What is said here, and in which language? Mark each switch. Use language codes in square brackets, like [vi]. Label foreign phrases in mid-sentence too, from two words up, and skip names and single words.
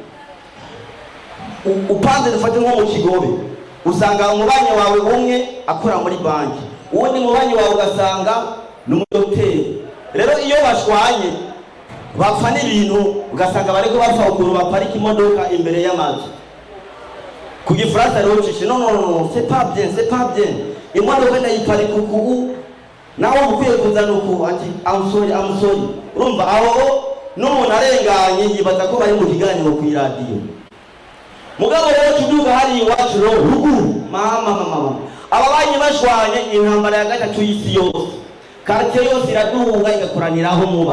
[rn] Upanze dufate nko mu Kigobe, usanga umubanyi wawe umwe akora muri banki, uwundi mubanyi wawe ugasanga n'umudokiteri. Rero iyo bashwanye bapfa n'ibintu, ugasanga bariko bapfa ukuntu baparika imodoka imbere y'amazu. Ku Gifaransa rero cishe [fr] non c'est pas bien. [rn] Imodoka ndayiparika uku nawe ukwiye kuzana uku ati [en] I'm sorry. [rn] Urumva aho n'umuntu arenganye yibaza ko bari mu kiganiro ku radio. Mugabo rero tuduga hari iwacu ruguru mama ababanyi bashwanye intambara ya gatatu y'isi yose, quartier yose iraduga igakoraniraho muba.